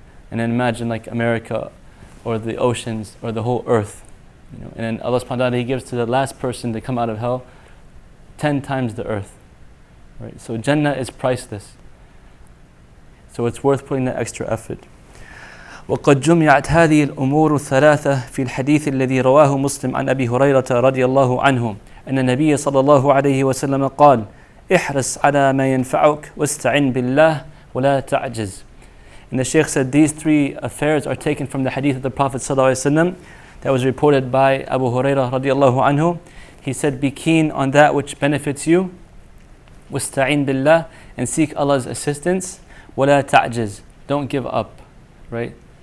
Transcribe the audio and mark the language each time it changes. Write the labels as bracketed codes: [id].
[en] And then imagine like America or the oceans or the whole earth. And then Allah subhanahu wa ta'ala, He gives to the last person to come out of hell 10 times the earth. Right? So Jannah is priceless. So it's worth putting that extra effort. [ar] وقد جمعت هذه الأمور الثلاثة في الحديث الذي رواه مسلم عن أبي هريرة رضي الله عنه أن النبي صلى الله عليه وسلم قال احرص على ما ينفعك واستعن بالله ولا تعجز. [en] And the Shaykh said these three affairs are taken from the hadith of the Prophet ﷺ that was reported by Abu Hurairah radiallahu anhu. He said, be keen on that which benefits you, [ar] واستعن بالله, [en] and seek Allah's assistance, [ar] ولا تعجز, [en] don't give up, right?